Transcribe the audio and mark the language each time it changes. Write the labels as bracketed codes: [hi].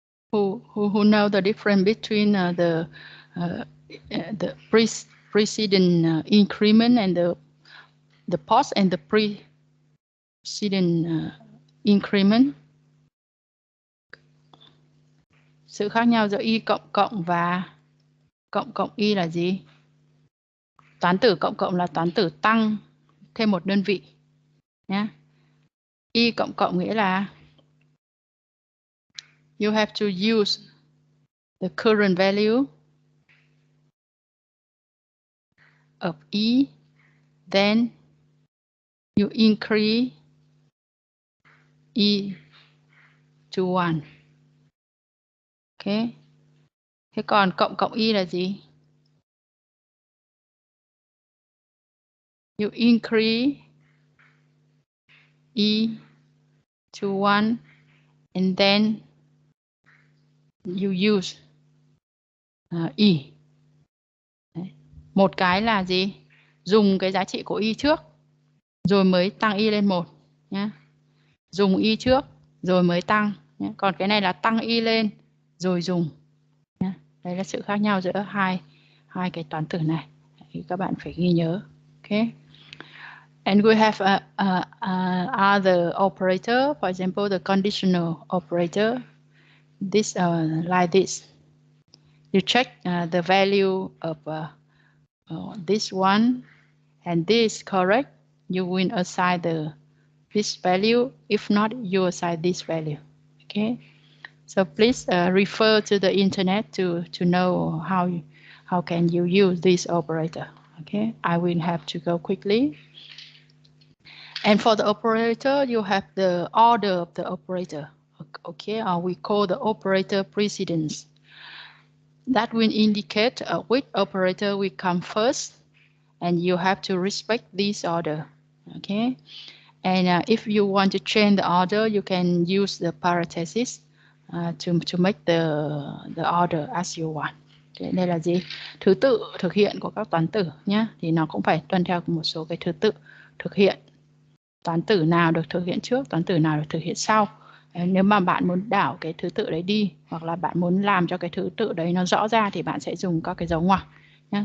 [en] Who know the difference between the preceding increment and the post and the preceding increment? [vi] Sự khác nhau giữa y cộng cộng và cộng cộng y là gì? Toán tử cộng cộng là toán tử tăng thêm một đơn vị nhé. Y cộng cộng nghĩa là [en] you have to use the current value of E, then you increase E to 1. Okay. [vi] Thế còn cộng cộng Y là gì? [en] You increase E to 1 and then you use E. [vi] Đấy. Một cái là gì? Dùng cái giá trị của Y trước rồi mới tăng Y lên 1 nhé. Dùng Y trước rồi mới tăng nhé. Còn cái này là tăng Y lên rồi dùng nhé. Đấy là sự khác nhau giữa hai cái toán tử này. Thì các bạn phải ghi nhớ. Okay. [en] And we have other operator, for example, the conditional operator. This like this. You check the value of this one, and this correct. You will assign this value. If not, you assign this value. Okay. So please refer to the internet to know how can you use this operator. Okay, I will have to go quickly. And for the operator, you have the order of the operator. Okay, or we call the operator precedence. That will indicate which operator will come first, and you have to respect this order. Okay, and if you want to change the order, you can use the parenthesis to make the order as you want. [vi] Okay, đây là gì? Thứ tự thực hiện của các toán tử nhé. Thì nó cũng phải tuân theo một số cái thứ tự thực hiện. Toán tử nào được thực hiện trước, toán tử nào được thực hiện sau. Nếu mà bạn muốn đảo cái thứ tự đấy đi, hoặc là bạn muốn làm cho cái thứ tự đấy nó rõ ra, thì bạn sẽ dùng các cái dấu ngoặc nhé.